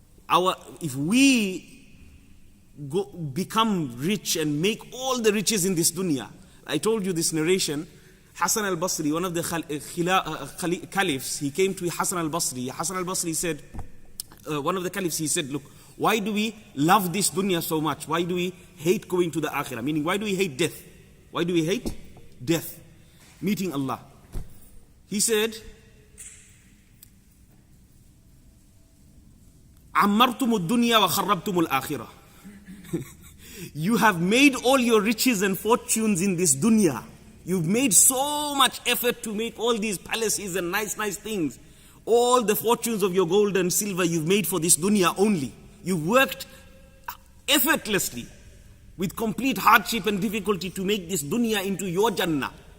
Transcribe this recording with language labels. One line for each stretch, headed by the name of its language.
English: If we become rich and make all the riches in this dunya, I told you this narration. Hassan al-Basri, one of the caliphs, he came to Hassan al-Basri. Hassan al-Basri said, one of the caliphs, he said, look, why do we love this dunya so much? Why do we hate going to the akhirah? Meaning, why do we hate death? Why do we hate death? Meeting Allah. He said,
Arabic: عَمَّرْتُمُ الدُّنْيَا وَخَرَّبْتُمُ الْآخِرَةِ.
English: You have made all your riches and fortunes in this dunya. You've made so much effort to make all these palaces and nice things. All the fortunes of your gold and silver you've made for this dunya only. You've worked effortlessly with complete hardship and difficulty to make this dunya into your Jannah.